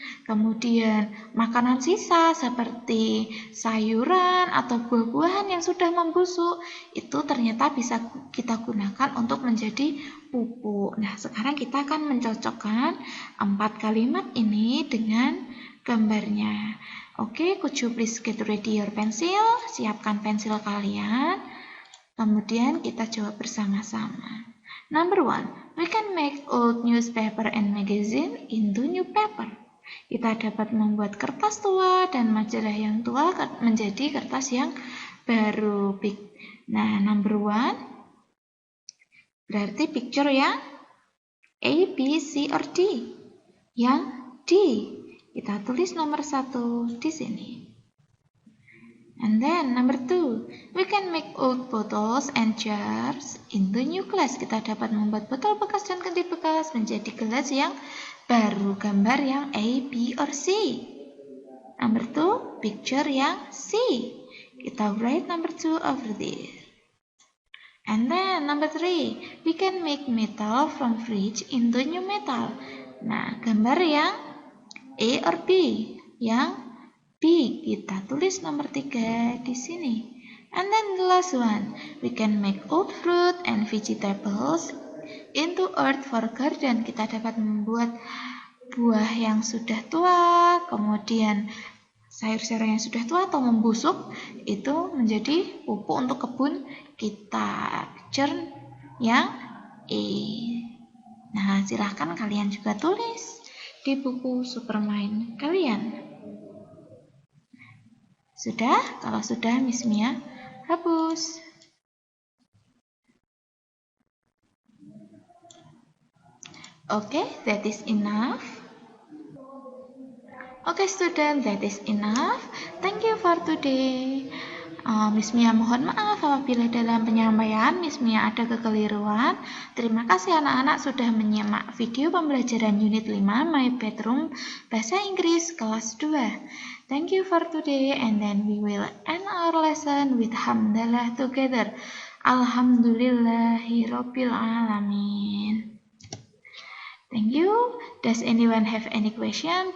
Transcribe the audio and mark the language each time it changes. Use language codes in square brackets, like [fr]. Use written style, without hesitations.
[id] Kemudian makanan sisa seperti sayuran atau buah-buahan yang sudah membusuk, itu ternyata bisa kita gunakan untuk menjadi pupuk. Nah, sekarang kita akan mencocokkan 4 kalimat ini dengan gambarnya. [en] Oke, could you please get ready your pencil? [id] Siapkan pensil kalian. Kemudian kita jawab bersama-sama. [en] Number 1, we can make old newspaper and magazine into new paper. [id] Kita dapat membuat kertas tua dan majalah yang tua menjadi kertas yang baru. Nah, number 1 berarti picture yang A, B, C, or D. Yang D. Kita tulis nomor 1 di sini. [en] And then number 2, we can make old bottles and jars into new glass. [id] Kita dapat membuat botol bekas dan kendi bekas menjadi gelas yang baru gambar yang A, B, or C. Number 2, picture yang C. [en] Kita write number 2 over there. And then number 3, we can make metal from fridge into new metal. [id] Nah, gambar yang A or B? Yang B. Kita tulis nomor 3 di sini. [en] And then the last one, we can make old fruit and vegetables into earth for garden. [id] Kita dapat membuat buah yang sudah tua, kemudian sayur-sayuran yang sudah tua atau membusuk, itu menjadi pupuk untuk kebun kita. Picture yang E. Nah, silahkan kalian juga tulis di buku Supermind kalian. Sudah? Kalau sudah, Miss Mia hapus. [en] Okay, that is enough. Okay, student, that is enough. Thank you for today. [id] Miss Mia mohon maaf apabila dalam penyampaian Miss Mia ada kekeliruan. Terima kasih anak-anak sudah menyimak video pembelajaran unit 5 My Bedroom Bahasa Inggris kelas 2. [en] Thank you for today, and then we will end our lesson with hamdalah together. [ar] Alhamdulillahirabbil alamin. [en] Thank you. Does anyone have any question?